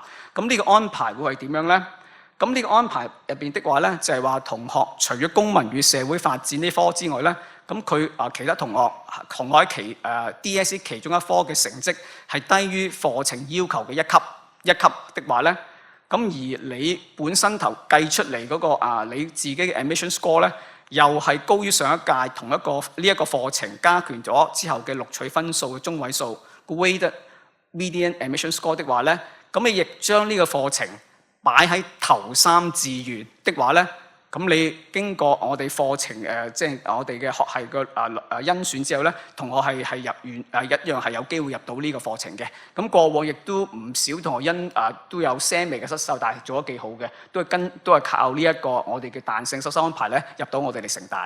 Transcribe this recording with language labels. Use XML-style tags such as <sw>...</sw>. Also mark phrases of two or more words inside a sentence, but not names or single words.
<yue>咁呢個安排會係點樣咧？咁呢個安排入邊的話咧，就係話同學除咗公民與社會發展呢科之外咧，咁佢其他同學喺DSE 其中一科嘅成績係低於課程要求嘅一級的話咧。咁而你本身頭計出嚟嗰個你自己嘅</yue> <en>admission score</en> <yue>咧，又係高於上一屆同一個呢一個課程加權咗之後嘅錄取分數嘅中位數</yue> <en>weighted median admission score</en> <yue>的話咧，咁你亦將呢個課程擺喺頭3志願的話咧，咁你經過我哋課程即係我哋嘅學系嘅甄選之後咧，同學係入完一樣係有機會入到呢個課程嘅。咁過往亦都唔少同學都有些微嘅失手，但係做得幾好嘅，都係靠呢一個我哋嘅彈性收生安排咧入到我哋嚟城大嘅。</yue>